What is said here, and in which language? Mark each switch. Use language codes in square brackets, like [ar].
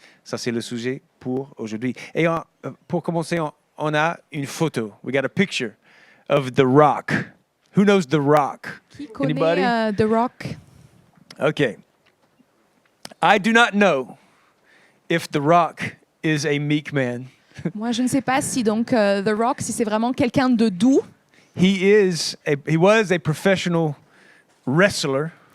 [fr] Ça, c'est le sujet pour aujourd'hui. Et pour commencer, on a une photo. [en] We got a picture of The Rock. Who knows The Rock? [fr] Qui connaît [en] Anybody? The Rock? Okay. I do not know if The Rock is a meek man. [fr] Moi, je ne sais pas si donc The Rock, si c'est vraiment quelqu'un de doux. [en] He was a professional wrestler.